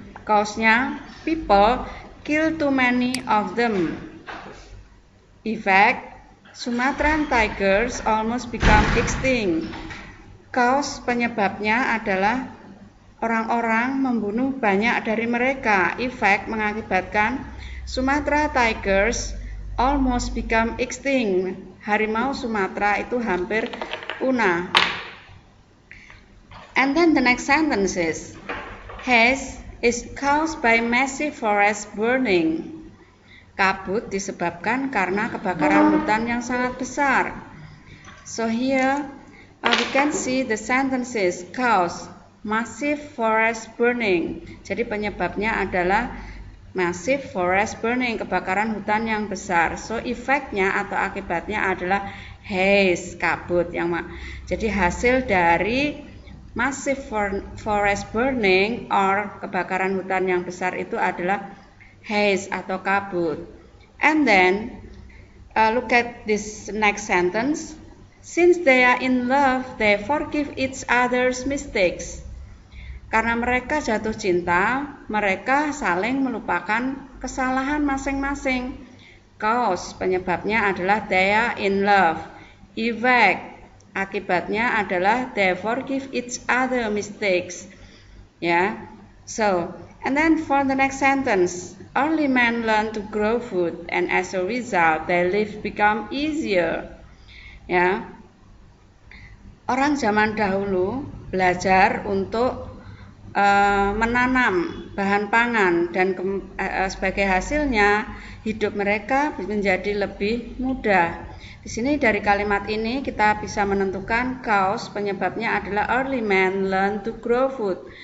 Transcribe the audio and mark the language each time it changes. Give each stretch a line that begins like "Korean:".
English: Kausnya, people kill too many of them. Effect, Sumatran tigers almost become extinct.
Indonesian: Kaus penyebabnya adalah orang-orang membunuh banyak dari mereka.
English: Effect
Indonesian: mengakibatkan
English: Sumatra tigers almost become extinct.
Indonesian: Harimau Sumatera itu hampir punah.
English: And then the next sentence is, haze is caused by massive forest burning.
Indonesian: Kabut disebabkan karena kebakaran hutan yang sangat besar.
English: So here we can see the sentences cause massive forest burning.
Indonesian: Jadi penyebabnya adalah
English: massive forest burning,
Indonesian: kebakaran hutan yang besar. So efeknya atau akibatnya adalah haze, kabut yang jadi hasil dari
English: massive forest burning
Indonesian: or kebakaran hutan yang besar itu adalah haze atau kabut.
English: And then look at this next sentence. Since they are in love, they forgive each other's mistakes.
Indonesian: Karena mereka jatuh cinta, mereka saling melupakan kesalahan masing-masing.
English: Cause,
Indonesian: penyebabnya adalah
English: they are in love. Effect,
Indonesian: akibatnya adalah
English: they forgive each other mistakes. Ya, so, and then for the next sentence, early men learn to grow food, and as a result, their lives become easier.
Indonesian: Ya, orang zaman dahulu belajar untuk menanam bahan pangan dan sebagai hasilnya hidup mereka menjadi lebih mudah. Di sini dari kalimat ini kita bisa menentukan cause, penyebabnya adalah
English: early man learn to grow food.